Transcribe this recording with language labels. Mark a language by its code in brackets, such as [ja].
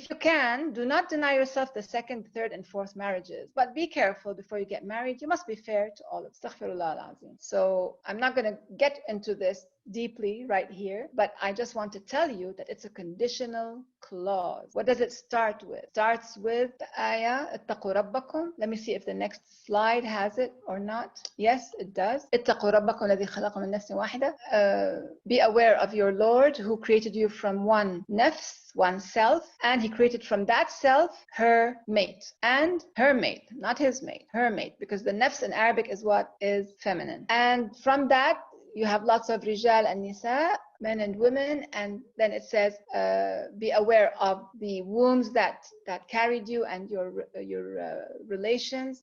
[en] If you can, do not deny yourself the second, third, and fourth marriages, but be careful before you get married. You must be fair to all of them. Astaghfirullah al-Azim. So I'm not going to get into this deeply right here, but I just want to tell you that it's a conditional clause. What does it start with? It starts with the ayah, [ar] اتقوا ربكم. [en] Let me see if the next slide has it or not. Yes, it does. [ar] اتقوا ربكم الذي خلقكم من نفس واحدة. [en] Be aware of your Lord who created you from one nafs, one self, and he created from that self her mate, and her mate, not his mate, her mate, because the nafs in Arabic is what is feminine. And from that you have lots of rijal and nisa, men and women, and then it says be aware of the wombs that carried you and your relations.